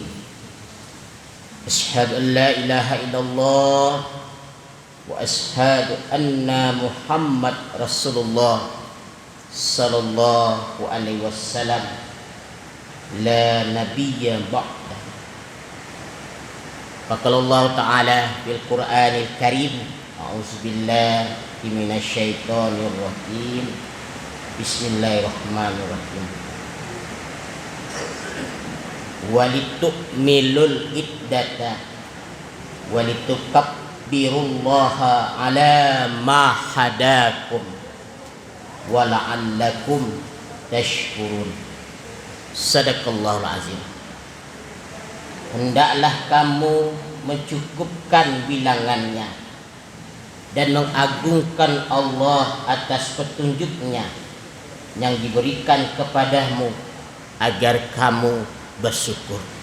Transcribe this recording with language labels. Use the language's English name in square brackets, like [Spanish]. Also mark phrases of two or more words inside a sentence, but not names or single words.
[Arabic] أشهد أن لا إله إلا الله وأشهد أن محمد رسول الله صلى الله عليه وسلم لا نبي بعد. فقال الله تعالى في القرآن الكريم أعوذ بالله من الشيطان الرجيم. بسم الله الرحمن الرحيم. ولتكملوا العدة ولتكبروا الله على ما هداكم ولعلكم تشكرون. صدق الله العظيم. [Indonesian] Hendaklah kamu mencukupkan bilangannya dan mengagungkan Allah atas petunjuknya yang diberikan kepadamu agar kamu bersyukur.